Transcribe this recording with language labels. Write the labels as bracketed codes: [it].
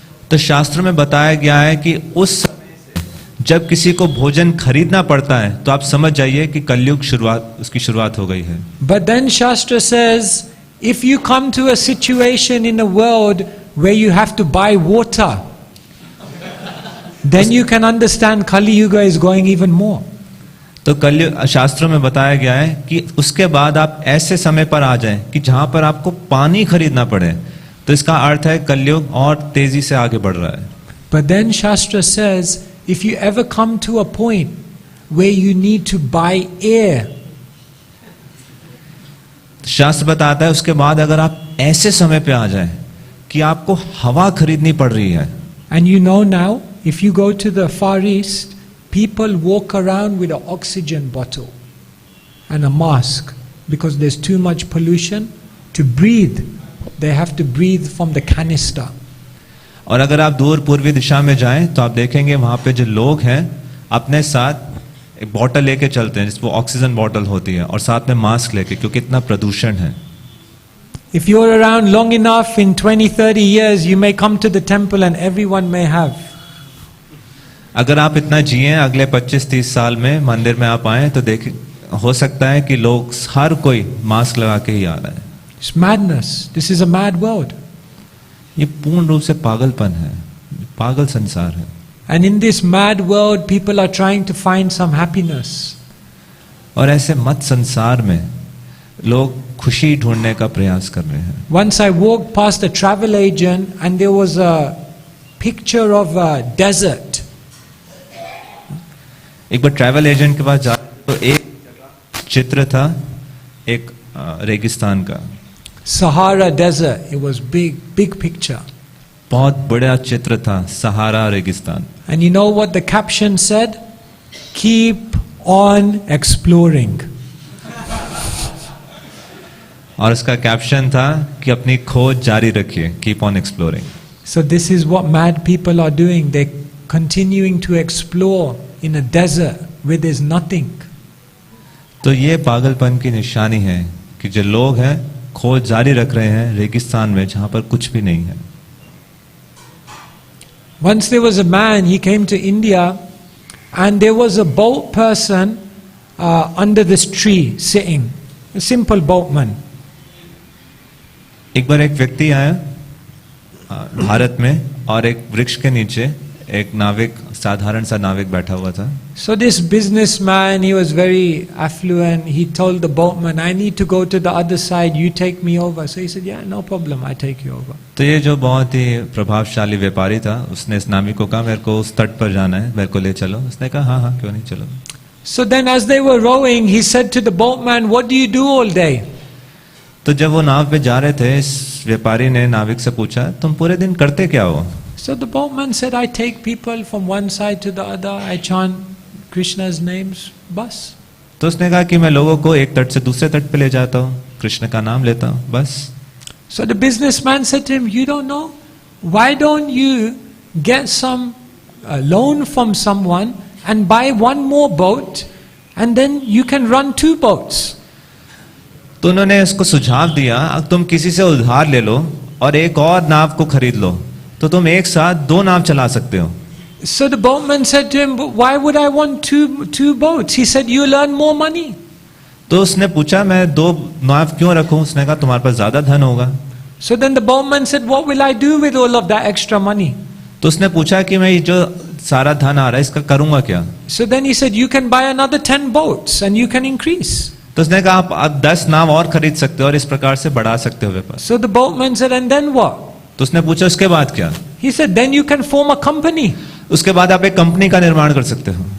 [hi] तो शास्त्र में बताया गया है कि उस समय से जब किसी को भोजन खरीदना पड़ता है तो आप समझ जाइए कि कलयुग उसकी शुरुआत हो गई है. [en] But then Shastra says if you come to a situation in a world where you have to buy water, then you can understand Kali Yuga is going even more. [hi] तो कलयुग शास्त्रों में बताया गया है कि उसके बाद आप ऐसे समय पर आ जाएं कि जहां पर आपको पानी खरीदना पड़े, तो इसका अर्थ है कलयुग और तेजी से आगे बढ़ रहा है. [en] But then Shastra says if you ever come to a point where you need to buy air, [hi] शास्त्र बताता है उसके बाद अगर आप ऐसे समय पे आ जाएं कि आपको हवा खरीदनी पड़ रही है. [en] and you know now if you go to the Far East, people walk around with an oxygen bottle and a mask because there's too much pollution. To breathe, they have to breathe from the canister. [hi] और अगर आप दूर पूर्वी दिशा में जाएं तो आप देखेंगे वहां पे जो लोग हैं अपने साथ एक बोतल लेके चलते हैं जिसमें ऑक्सीजन बोतल होती है और साथ में मास्क लेके, क्योंकि इतना प्रदूषण है. [en] If you're around long enough, in 20-30 years, you may come to the temple and everyone may have. [hi] अगर आप इतना जिए अगले 25-30 साल में मंदिर में आप आए तो देख हो सकता है कि लोग हर कोई मास्क लगा के ही आ रहा है. [en] It's madness. This is a mad world. [hi] ये पूर्ण रूप से पागलपन है, पागल संसार है. [en] And in this mad world, people are trying to find some happiness. [hi] और ऐसे मत संसार में लोग खुशी ढूंढने का प्रयास कर रहे हैं. [en] Once I walked past a travel agent and there was a picture of a desert. [hi] एक बार ट्रैवल एजेंट के पास जा तो एक चित्र था एक रेगिस्तान का. [en] Sahara desert. It was big picture. [hi] बहुत बड़ा चित्र था सहारा रेगिस्तान. [en] And you know what the caption said? Keep on exploring. [hi] और उसका कैप्शन था कि अपनी खोज जारी रखिए, [en] Keep on exploring. So this is what mad people are doing. They're continuing to explore in a desert where there's nothing. [hi] तो ये पागलपन की निशानी है कि जो लोग हैं खोज जारी रख रहे हैं रेगिस्तान में जहां पर कुछ भी नहीं है. [en] Once there was a man, he came to India and there was a boat person under this tree sitting, a simple boatman. [hi] एक बार एक व्यक्ति आया भारत में और एक वृक्ष के नीचे एक नाविक, साधारण सा नाविक बैठा हुआ था. [en] So this businessman, he was very affluent. He told the boatman, I need to go to the other side, you take me over. So he said, yeah, no problem, I take you over. [hi] तो ये जो बहुत ही प्रभावशाली व्यापारी था उसने इस नाविक को कहा मेरे को उस तट पर जाना है, मेरे को ले चलो. उसने कहा हाँ हाँ क्यों नहीं, चलो. [en] So then as they were rowing, he said to the boatman, what do you do all day? [hi] तो जब वो नाव पे जा रहे थे इस व्यापारी ने नाविक से पूछा तुम पूरे दिन करते क्या हो? [en] So the boatman said, I take people from one side to the other, I chant Krishna's names, bas. [hi] तो उसने कहा कि मैं लोगों को एक तट से दूसरे तट पे ले जाता हूँ, कृष्ण का नाम लेता हूँ, बस. [en] So the businessman said to him, you don't know? Why don't you get some loan from someone and buy one more boat and then you can run 2 boats. [hi] तो उन्होंने उसको सुझाव दिया तुम किसी से उधार ले लो और एक और नाव को खरीद लो तो तुम एक साथ 2 नाव चला सकते हो. [en] So the boatman said to him, why would I want two boats? He said, you'll earn more money. [hi] तो उसने पूछा मैं 2 नाव क्यों रखूं? उसने कहा तुम्हारे पास ज्यादा धन होगा. [en] So then the boatman said, what will I do with all of that extra money? [hi] तो उसने पूछा कि मैं ये जो सारा धन आ रहा है इसका करूंगा क्या? [en] So then he said, you can buy another 10 boats and you can increase. [hi] तो उसने कहा आप 10 नाव और खरीद सकते हो और इस प्रकार से बढ़ा सकते हो व्यापार. [en] So the boatman said, and then what? [hi] तो उसने पूछा उसके बाद क्या? [en] He said, then you can form a company. [hi] उसके बाद आप एक कंपनी का निर्माण कर सकते हो.